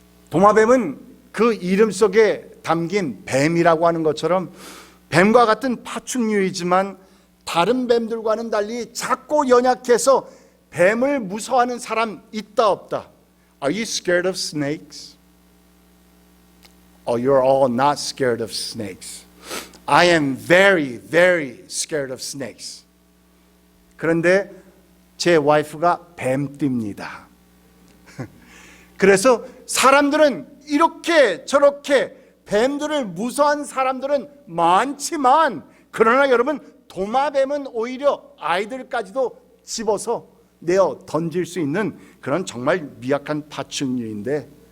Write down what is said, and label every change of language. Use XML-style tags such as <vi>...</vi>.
<ko>도마뱀은 그 이름 속에 담긴 뱀이라고 하는 것처럼 뱀과 같은 파충류이지만 다른 뱀들과는 달리 작고 연약해서 뱀을 무서워하는 사람 있다 없다?</ko> <en>Are you scared of snakes? Oh, you're all not scared of snakes. I am very, very scared of snakes.</en> <ko>그런데 제 와이프가 뱀띠입니다. 그래서 사람들은 이렇게 저렇게 뱀들을 무서워하는 사람들은 많지만, 그러나 여러분, 도마뱀은 오히려 아이들까지도 집어서 내어 던질 수 있는 그런 정말 미약한 파충류인데,</ko>